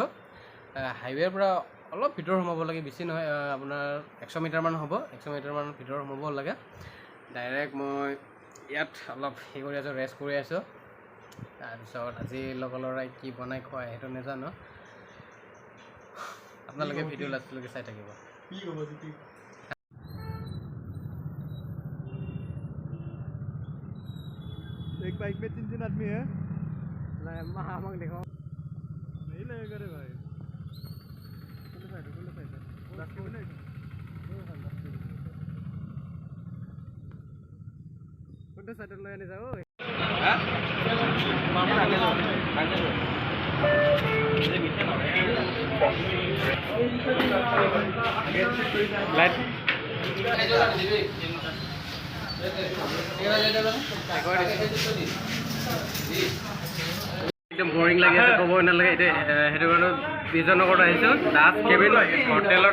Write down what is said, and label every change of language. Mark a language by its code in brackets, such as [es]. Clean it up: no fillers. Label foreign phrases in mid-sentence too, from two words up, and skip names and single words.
[as] হাইৱেৰ পৰা অলপ ভিতৰ সোমাব লাগে, বেছি নহয়, আপোনাৰ 100 মিটাৰমান হ'ব। 100 মিটাৰমান ভিতৰ সোমাব লাগে। ডাইৰেক্ট মই ইয়াত অলপ হেৰি কৰি আছোঁ, ৰেষ্ট কৰি আছোঁ। তাৰপিছত আজি লগৰ ল'ৰাই কি বনাই খুৱাই সেইটো নাজানো। আপোনালোকে ভিডিঅ' লাষ্টলৈকে চাই থাকিব। [hi] एक बाइक में 3 आदमी है, [as] নাই আমাক দেখুৱাও [hi] नहीं लगेगा रे भाई [as] কোনটো সাইডত লৈ আনি যাও লাইট একদম বৰিং লাগি আছে ক'ব নালাগে এতিয়া সেইটো কাৰণে বিজয়নগৰত আহিছোঁ দাস কেবিন হোটেলত